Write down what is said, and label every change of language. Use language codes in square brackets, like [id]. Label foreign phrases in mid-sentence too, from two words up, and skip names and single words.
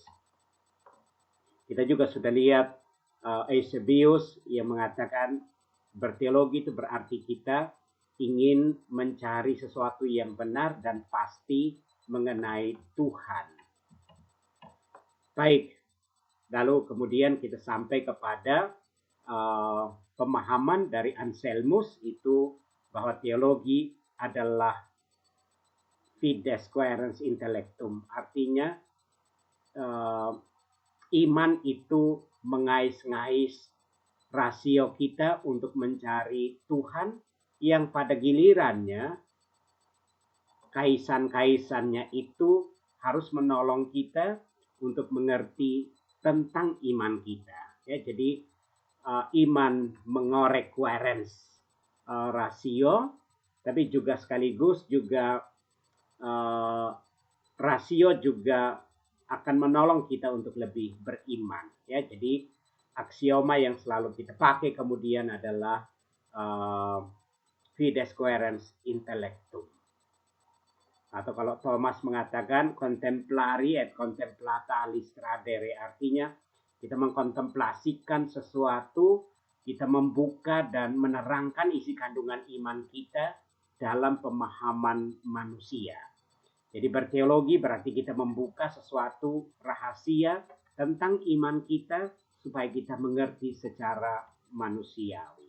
[id] Kita juga sudah lihat Eusebius yang mengatakan berteologi itu berarti kita ingin mencari sesuatu yang benar dan pasti mengenai Tuhan. Baik, lalu kemudian kita sampai kepada pemahaman dari Anselmus itu bahwa teologi adalah [la] fides quaerens intellectum, [id] artinya iman itu mengais-ngais rasio kita untuk mencari Tuhan, yang pada gilirannya kaisan-kaisannya itu harus menolong kita untuk mengerti tentang iman kita. Ya, jadi iman mengorek quaerens rasio, tapi juga sekaligus juga rasio juga akan menolong kita untuk lebih beriman. Ya, jadi aksioma yang selalu kita pakai kemudian adalah [la] fides quaerens intellectum. [id] Atau kalau Thomas mengatakan [la] contemplari et contemplata alistradere, [id] artinya kita mengkontemplasikan sesuatu, kita membuka dan menerangkan isi kandungan iman kita dalam pemahaman manusia. Jadi berteologi berarti kita membuka sesuatu rahasia tentang iman kita supaya kita mengerti secara manusiawi.